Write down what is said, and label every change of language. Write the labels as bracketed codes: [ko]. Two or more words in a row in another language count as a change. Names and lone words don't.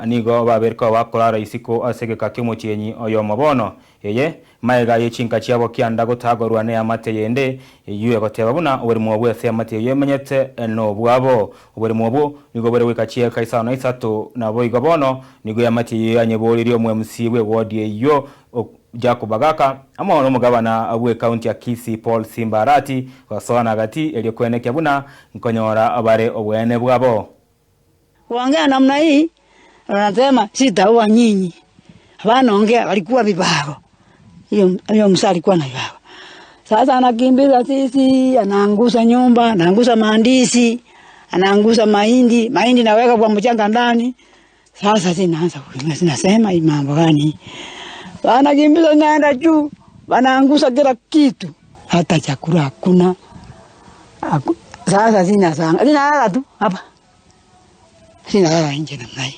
[guz] nigo baberko bakorara isiko ase kakimo cyenyi oyo mobono yeye maega yechinka chiabo kianda gotagorwa ne amate yende yuye goteba buna obere mwobu ase amate yemenyete no bwabo obere mwobu nigo bere wekachie kaisano isato na boigo bono nigo yamate yanyeboririo mwemsi we wodi yo Jacob Bagaka ama omugabana abwe county ya Kisii Paul Simbarati wasona gati eliyokweneke buna nkonyora abare obwene bwabo [sw] kuongea namna hii wanasema sitaua nyinyi wanaongea walikuwa vibao hiyo msali alikuwa na vibao sasa anakimbiza sisi anaangusha nyumba anaangusha maandisi anaangusha mahindi naweka kwa mchanga ndani sasa zinaanza zinasema hii mambo gani wanakimbiza naenda juu wanaangusha kila kitu hata chakula hakuna sasa zinalala tu hapa zinalala nje namna hii.